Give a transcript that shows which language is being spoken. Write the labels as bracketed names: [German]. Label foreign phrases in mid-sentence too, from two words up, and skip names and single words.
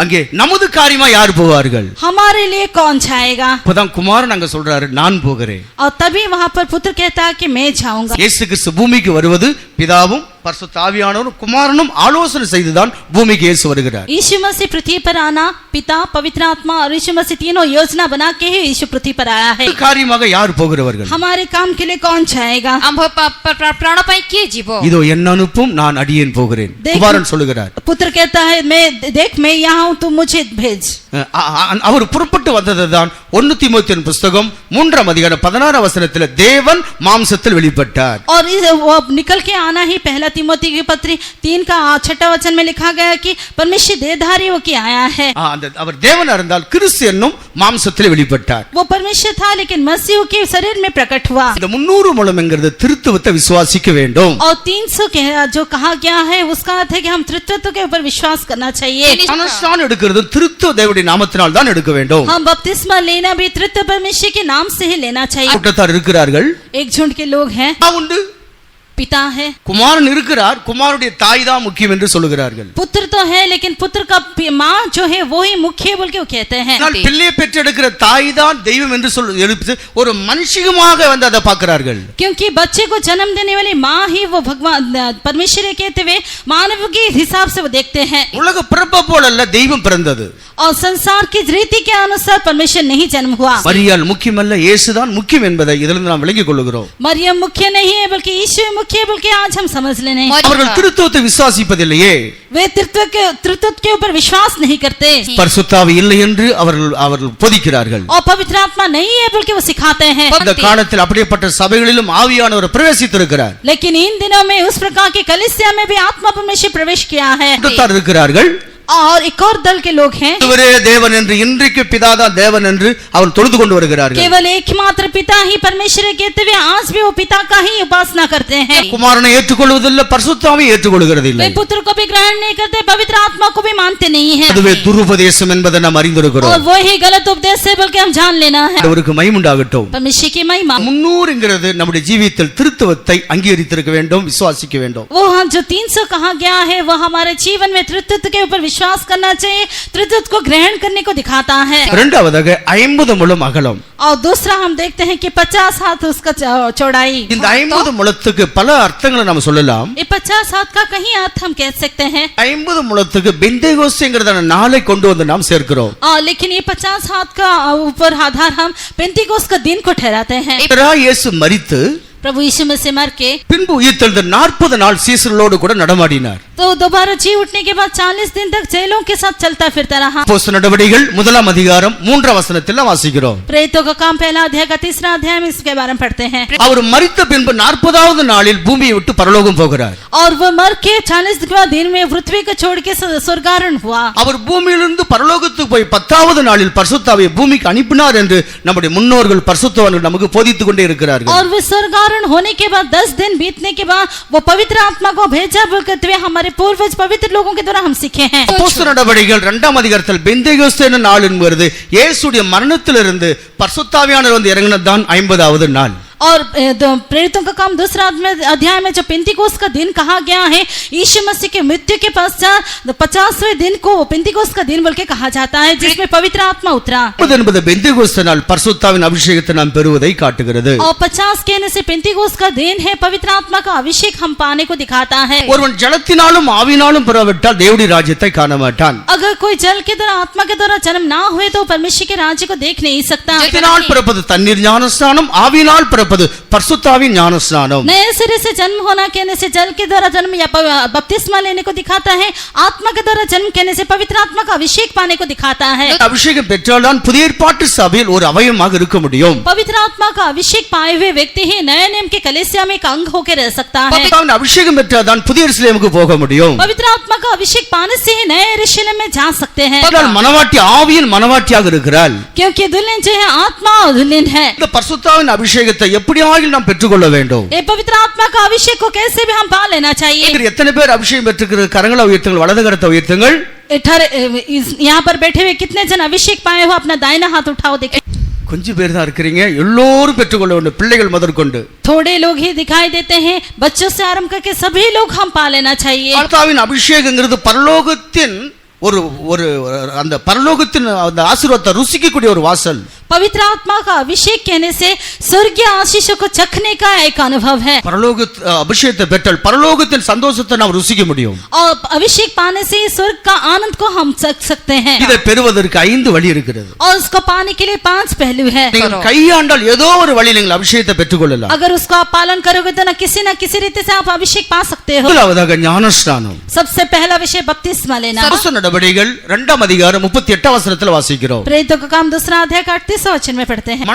[Tamil] அங்கே நமது காரியமா யார் போவார்கள்? [Hindi] हमारे लिए कौन जाएगा? [Tamil] அப்பதான் குமாரன் அங்க சொல்றாரு, நான் போகிறேன். [Hindi] और तभी वहाँ पर पुत्र कहता है कि मैं जाऊंगा. [Tamil] இயேசு கிறிஸ்து பூமிக்கு வருவது பிதாவும் பரிசுத்த ஆவியானவரும் குமாரனும் ஆலோசனை செய்துதான் பூமிக்கு இயேசு வருகிறார். [Hindi] यीशु मसीह पृथ्वी पर आना, पिता, पवित्र आत्मा और यीशु मसीह तीनों योजना बना के ही यीशु पृथ्वी पर आया है. [Tamil] காரியமாக யார் போகிறவர்கள்? [Hindi] हमारे काम के लिए कौन जाएगा? आंभ प्राण पाई किए जीवो? [Tamil] இதோ என்ன அனுப்பும், நான் அடியேன் போகிறேன். குமாரன் சொல்லுகிறார். [Hindi] पुत्र कहता है मैं यहाँ हूँ, तुम मुझे भेज. [Tamil] அவர் புறப்பட்டு வந்ததுதான் 1 தீமோத்தேயு புத்தகம் 3ஆம் அதிகாரம் 16ஆம் வசனத்தில் தேவன் மாம்சத்தில் வெளிப்பட்டார். [Hindi] और वो निकल के आना ही पहला तीमोथी की पत्री 3 का 6वां वचन में लिखा गया कि परमेश्वर देहधारी होके आया है. [Tamil] அவர் தேவனா இருந்தால் கிறிஸ்து என்னும் மாம்சத்தில் வெளிப்பட்டார். [Hindi] वो परमेश्वर था लेकिन मसीह के शरीर में प्रकट हुआ. [Tamil] இந்த 300 மூலம்ங்கிறது திருத்துவத்தை விசுவாசிக்க வேண்டும். [Hindi] और 300 के जो कहा गया है उसका अर्थ है कि हम तृत्वत्व के ऊपर विश्वास करना चाहिए. [Tamil] ஞானஸ்நானம் எடுக்கிறது திருத்துவ தேவனுடைய நாமத்தினால் தான் எடுக்க வேண்டும். [Hindi] हम बपतिस्मा लेना भी तृत्व परमेश्वर के नाम से ही लेना चाहिए. [Tamil] கூட்டத்தார் இருக்கிறார்கள், [Hindi] एक झुंड के लोग हैं, [Tamil] உண்டு, [Hindi] पिता है, [Tamil] குமாரன் இருக்கிறார், குமாரனுடைய தாய் தான் முக்கியம் என்று சொல்லுகிறார்கள். [Hindi] पुत्र तो है लेकिन पुत्र का माँ जो है वो ही मुख्य बोल के वो कहते हैं. [Tamil] பிள்ளையை பெற்றெடுக்கிற தாய் தான் தெய்வம் என்று சொல்லி ஒரு மனுஷிகமாக வந்து அதை பார்க்கிறார்கள். [Hindi] क्योंकि बच्चे को जन्म देने वाली माँ ही वो भगवान परमेश्वर कहते हुए मानव के हिसाब से वो देखते हैं. [Tamil] உலக பிறப்பை போல அல்ல தெய்வம் பிறந்தது. [Hindi] और संसार की रीति के अनुसार परमेश्वर नहीं जन्म हुआ. [Tamil] மரியாள் முக்கியமல்ல, இயேசுதான் முக்கியம் என்பதை இதிலிருந்து நாம் விளங்கிக் கொள்கிறோம். [Hindi] मरियम मुख्य नहीं है बल्कि यीशु मुख्य है, बल्कि आज हम समझ लेने. [Tamil] அவர்கள் திருத்துவத்தை விசுவாசிப்பதில்லையே, [Hindi] वे तृत्व के ऊपर विश्वास नहीं करते. [Tamil] பரிசுத்த ஆவி இல்லை என்று அவர்கள் போதிக்கிறார்கள். [Hindi] और पवित्र आत्मा नहीं है बल्कि वो सिखाते हैं. [Tamil] அந்த காலத்தில் அப்படிப்பட்ட சபைகளிலும் ஆவியானவர் பிரவேசித்திருக்கிறார். [Hindi] लेकिन इन दिनों में उस प्रकार की कलीसिया में भी आत्मा परमेश्वर प्रवेश किया है. [Tamil] கூட்டத்தார் இருக்கிறார்கள், [Hindi] और एक और दल के लोग हैं, [Tamil] ஒருவரே தேவன் என்று, இன்றைக்கு பிதாதான் தேவன் என்று அவர் தொழுது கொண்டு வருகிறார்கள். [Hindi] केवल एक मात्र पिता ही परमेश्वर कहते हुए आज भी वो पिता का ही उपासना करते हैं. [Tamil] குமாரனை ஏற்றுக்கொள்வதில்லை, பரிசுத்த ஆவியை ஏற்றுக்கொள்கிறது இல்லை. [Hindi] वे पुत्र को भी ग्रहण नहीं करते, पवित्र आत्मा को भी मानते नहीं हैं. [Tamil] அதுவே துருபதேசம் என்பதை நாம் அறிந்திருக்கிறோம். [Hindi] और वो ही गलत उपदेश है बल्कि हम जान लेना है. [Tamil] அவருக்கு மகிமுண்டாகட்டும். [Hindi] परमेश्वर की महिमा. [Tamil] 300ங்கிறது நம்முடைய ஜீவியத்தில் திருத்துவத்தை அங்கீகரித்திருக்க வேண்டும், விசுவாசிக்க வேண்டும். [Hindi] वो जो 300 कहा गया है वो हमारे जीवन में तृत्व के ऊपर विश्वास करना चाहिए, तृत्व को ग्रहण करने को दिखाता है. [Tamil] இரண்டாவதாக 50 முழம் அகலம். [Hindi] और दूसरा हम देखते हैं कि 50 हाथ उसका चौड़ाई. [Tamil] இந்த 50 முழத்துக்கு பல அர்த்தங்களை நாம் சொல்லலாம். [Hindi] ये 50 हाथ का कहीं अर्थ हम कह सकते हैं. [Tamil] 50 முழத்துக்கு பெந்தேகோஸ்தேங்கிறதான நாளை கொண்டு வந்து நாம் சேர்க்கிறோம். [Hindi] लेकिन ये 50 हाथ का ऊपर आधार हम पेंतिकोस्त का दिन को ठहराते हैं. [Tamil] இயேசு மரித்து [Hindi] प्रभु यीशु मसीह मर के [Tamil] பின்பு உயிர்த்தெழுந்த 40 நாள் சீசர்களோடு கூட நடமாடினார். [Hindi] तो दोबारा जी उठने के बाद 40 दिन तक जेलों के साथ चलता फिरता रहा। [Tamil] அப்போஸ்தலர் நடவடிக்கைகள் 1ஆம் அதிகாரம் 3ஆம் வசனத்தில் வாசிக்கிறோம். [Hindi] प्रेरितों का काम पहला अध्याय का 3रा अध्याय में इसके बारे में पढ़ते हैं। [Tamil] அவர் மரித்த பின்பு 40வது நாளில் பூமியை விட்டு பரலோகம் போகிறார். [Hindi] और वो मर के 40वें दिन में पृथ्वी को छोड़ के स्वर्गारोहण हुआ। [Tamil] அவர் பூமியிலிருந்து பரலோகத்துக்கு போய் 10வது நாளில் பரிசுத்தாவியை பூமிக்கு அனுப்பினார் என்று நம்முடைய முன்னோர்கள் பரிசுத்தவான்கள் நமக்கு போதித்துக் கொண்டே இருக்கிறார்கள். [Hindi] और वो स्वर्गारोहण होने के बाद 10 दिन बीतने के बाद वो पवित्र आत्मा को भेजा बोलते हुए हमारे पूर्वज पवित्र लोगों के द्वारा हम सीखे हैं। [Tamil] அப்போஸ்தலர் நடவடிக்கைகள் 2ஆம் அதிகாரத்தில் பெந்தேகோஸ்தே என்ற நாள் என்பது இயேசுவுடைய மரணத்திலிருந்து பரிசுத்தாவியானவர் வந்து இறங்கினதுதான் 50வது நாள். [Hindi] और प्रेरितों का काम 2रा अध्याय में जो पेंतिकोस्त का दिन कहा गया है, यीशु मसीह के मृत्यु के पश्चात 50वें दिन को पेंतिकोस्त का दिन बोल के कहा जाता है, जिसमें पवित्र आत्मा उतरा। [Tamil] என்பது பெந்தேகோஸ்தே நாள் பரிசுத்தாவின் அபிஷேகத்தை நாம் பெறுவதை காட்டுகிறது. [Hindi] और 50 कहने से पेंतिकोस्त का दिन है, पवित्र आत्मा का अभिषेक हम पाने को दिखाता है। [Tamil] ஒருவன் ஜலத்தினாலும் ஆவினாலும் பெறாவிட்டால் தேவனுடைய ராஜ்யத்தை காண மாட்டான். [Hindi] अगर कोई जल के द्वारा आत्मा के द्वारा जन्म ना हुए तो परमेश्वर के राज्य को देख नहीं सकता। [Tamil] ஜலத்தினால் பிறப்பது தண்ணீர் ஞானஸ்நானம், ஆவினால் பிறப்பது பரிசுத்தாவின் ஞானஸ்நானம். [Hindi] नए सिरे से जन्म होना कहने से जल के द्वारा जन्म या बपतिस्मा लेने को दिखाता है, आत्मा के द्वारा जन्म कहने से पवित्र आत्मा का अभिषेक पाने को दिखाता है। [Tamil] அபிஷேகம் பெற்றால்தான் புதிய ஏற்பாட்டு சபையில் ஒரு அவயவமாக இருக்க முடியும். [Hindi] पवित्र आत्मा का अभिषेक पाए हुए व्यक्ति ही नए नियम के कलीसिया में एक अंग होकर रह सकता है। [Tamil] பரிசுத்தாவின் அபிஷேகம் பெற்றால்தான் புதிய எருசலேமுக்கு போக முடியும். [Hindi] पवित्र आत्मा का अभिषेक पाने से ही नए यरूशलेम में जा सकते हैं, [Tamil] மனவாட்டி ஆவியின் மனவாட்டியாக இருக்கிறாள். [Hindi] क्योंकि दुल्हन जो है आत्मा और दुल्हन है। [Tamil] இந்த பரிசுத்தாவின் அபிஷேகத்தை எப்படியாகிலும் நாம் பெற்றுக்கொள்ள வேண்டும். [Hindi] ये पवित्र आत्मा का अभिषेक को कैसे भी हम पा लेना चाहिए। [Tamil] எத்தனை பேர் அபிஷேகம் பெற்றிருக்கிற கரங்களை உயர்த்துங்கள், வலது கரத்தை உயர்த்துங்கள். [Hindi] यहाँ पर बैठे हुए कितने जन अभिषेक पाए हो, अपना दाहिना हाथ उठाओ देखें। [Tamil] கொஞ்சம் பேர் தான் இருக்கிறீங்க, எல்லோரும் பெற்றுக்கொள்ள வேண்டும், பிள்ளைகள் முதற்கொண்டு. [Hindi] थोड़े लोग ही दिखाई देते हैं, बच्चों से आरंभ करके सभी लोग हम पा लेना चाहिए। [Tamil] பரிசுத்தாவின் அபிஷேகங்கிறது பரலோகத்தின் ஒரு ஒரு அந்த பரலோகத்தின் அந்த ஆசீர்வாதத்தை ருசிக்கக்கூடிய ஒரு வாசல். [Hindi] पवित्र आत्मा का अभिषेक कहने से स्वर्गीय आशीषों को चखने का एक अनुभव है। [Tamil] பரலோக அபிஷேகத்தை பெற்றால் பரலோகத்தின் சந்தோஷத்தை நாம் ருசிக்க முடியும். [Hindi] और अभिषेक पाने से स्वर्ग का आनंद को हम चख सकते हैं। [Tamil] இதை பெறுவதற்கு 5 வழி இருக்கிறது. [Hindi] और उसको पाने के लिए 5 पहलू है। [Tamil] நீங்கள் கையாண்டால் ஏதோ ஒரு வழியில் நீங்கள் அபிஷேகத்தை பெற்றுக்கொள்ளலாம். [Hindi] अगर उसको आप पालन करोगे तो ना किसी रीति से आप अभिषेक पा सकते हो। [Tamil] முதலாவதாக ஞானஸ்நானம். [Hindi] सबसे पहला विषय बपतिस्मा लेना। [Tamil] அப்போஸ்தலர் நடவடிக்கைகள் 2ஆம் அதிகாரம் 38ஆம் வசனத்தில் வாசிக்கிறோம். [Hindi] प्रेरितों का काम 2रा अध्याय का 38वां वचन में पढ़ते हैं।